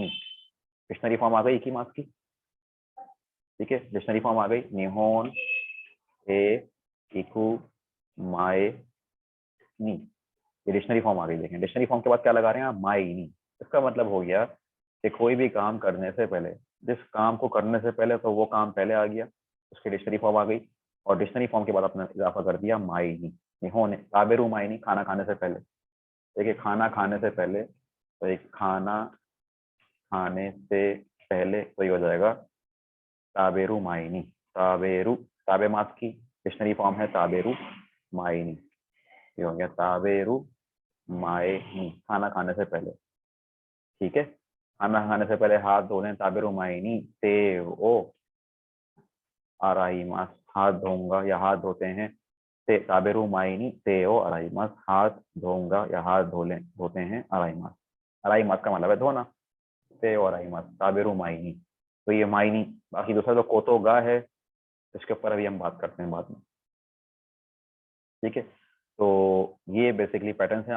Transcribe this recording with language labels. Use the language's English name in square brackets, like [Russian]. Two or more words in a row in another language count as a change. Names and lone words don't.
[English] dictionary form [Hindi] आ गई इकिमास की। ठीक है, [English] dictionary form [Hindi] आ गई [Japanese] 日本へ行く前に, [Hindi] ये [English] dictionary form [Hindi] आ गई। देखें [English] dictionary form [Hindi] के बाद क्या लगा रहे हैं आप, [Japanese] 前に. [Hindi] इसका मतलब हो गया कि कोई भी काम करने से पहले, जिस काम को करने से पहले तो वो काम पहले आ गया, उसकी [English] dictionary form [Hindi] आ गई। और [English] dictionary form [Hindi] के बाद आपने इजाफा कर दिया [Japanese] 前に, 日本で食べる前に, [Hindi] खाना खाने से पहले। देखिए खाना खाने से पहले, तो एक खाना खाने से पहले तो ये हो जाएगा [Japanese] 食べる前に, [Hindi] ताबेरू, [Japanese] 食べます [Hindi] की [English] dictionary form [Hindi] है [Japanese] 食べる前に. [Hindi] ये हो गया [Japanese] 食べる前に, [Hindi] खाना खाने से पहले। ठीक है, खाना खाने से पहले हाथ धो लें, [Japanese] 食べる前に手を洗います, [Hindi] हाथ धोऊंगा या हाथ धोते हैं। [Japanese] 手食べる前に手を洗います, [Hindi] हाथ धोऊंगा या हाथ धोते हैं [Japanese] 洗います. 洗います [Hindi] का मतलब है धोना, [Japanese] 手を洗います、食べる前に. [Hindi] तो ये मायनी, बाकी दूसरा जो [Japanese] ことが [Hindi] है, इसके ऊपर अभी हम बात करते हैं बाद में। ठीक है, तो ये बेसिकली पैटर्न्स हैं।